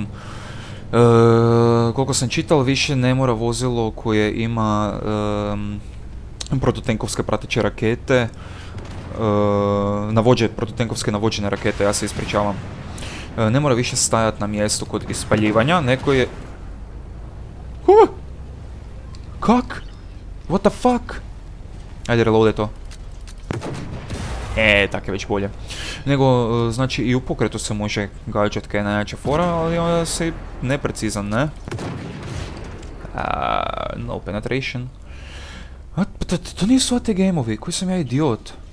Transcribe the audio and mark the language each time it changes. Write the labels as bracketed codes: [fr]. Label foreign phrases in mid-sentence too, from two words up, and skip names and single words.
[hr] Koliko sam čital, više ne mora vozilo koje ima protutenkovske prateće rakete, protutenkovske navođene rakete, ja se ispričavam. Ne mora više stajati na mjestu kod ispaljivanja, neko je... Kak? [en] What the fuck? [hr] Ajde, reloadaj to. Tak je već bolje. Nego, znači i u pokretu se može gađat kaj najjača fora, ali onda se neprecizan, ne? [en] No penetration. [hr] To nisu ATGM-ovi, koji sam ja idiot.